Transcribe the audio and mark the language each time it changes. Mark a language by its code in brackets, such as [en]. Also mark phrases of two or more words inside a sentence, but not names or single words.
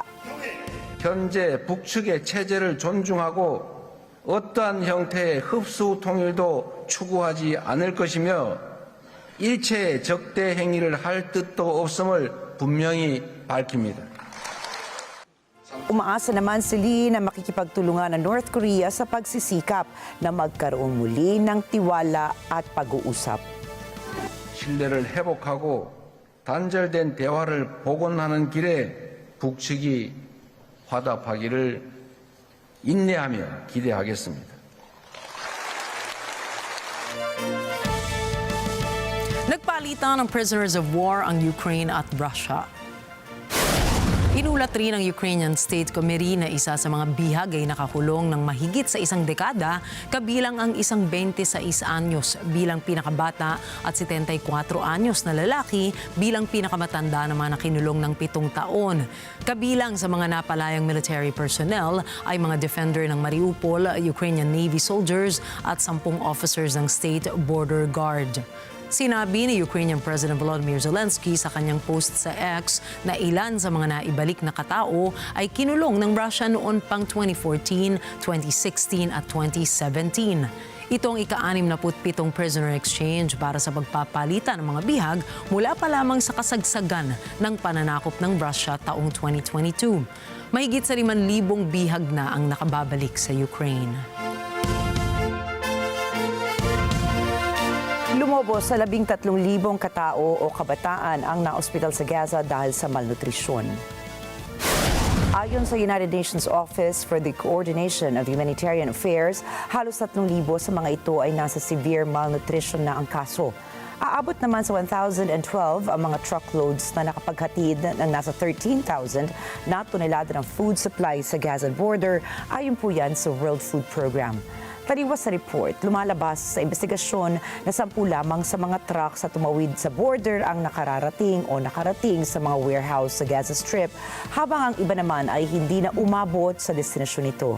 [ko] 현재 북측의 체제를 존중하고 어떠한 형태의 흡수 통일도 추구하지 않을 것이며 일체의 적대 행위를 할 뜻도 없음을 분명히 밝힙니다. [tl] Umaasa naman si Lee na makikipagtulungan ng North Korea sa pagsisikap na magkaroon muli ng tiwala at pag-uusap. [ko] 신뢰를 회복하고 단절된 대화를 복원하는 길에 북측이 화답하기를 인내하며 기대하겠습니다. [tl] Nagpalitan ng [en] prisoners of war [tl] ang Ukraine at Russia. Inulat rin ng Ukrainian State Committee na isa sa mga bihag ay nakakulong ng mahigit sa isang dekada, kabilang ang isang 26 anyos bilang pinakabata at 74 anyos na lalaki bilang pinakamatanda na mga nakinulong ng 7 taon. Kabilang sa mga napalayang [en] military personnel [tl] ay mga defender ng Mariupol, [en] Ukrainian Navy soldiers [tl] at 10 officers ng State Border Guard. Sinabi ni [en] Ukrainian President [tl] Volodymyr Zelensky sa kanyang post sa X na ilan sa mga naibalik na katao ay kinulong ng Russia noon pang 2014, 2016 at 2017. Ito ang ika-67 [en] prisoner exchange [tl] para sa pagpapalitan ng mga bihag mula pa lamang sa kasagsagan ng pananakop ng Russia taong 2022. Mahigit sa 5,000 bihag na ang nakababalik sa Ukraine. Lumobos sa 13,000 katao o kabataan ang naospital sa Gaza dahil sa malnutrisyon. Ayon sa United Nations Office for the Coordination of Humanitarian Affairs, halos 3,000 sa mga ito ay nasa [en] severe malnutrition [tl] na ang kaso. Aabot naman sa 1,012 ang mga truckloads na nakapaghatid ng nasa 13,000 na tonelada ng [en] food supply [tl] sa Gaza border, ayon po yan sa World Food Program. Taliwas sa report, lumalabas sa investigasyon na 10 lamang sa mga trucks na tumawid sa border ang nakarating sa mga warehouse sa Gaza Strip, habang ang iba naman ay hindi na umabot sa destinasyon nito.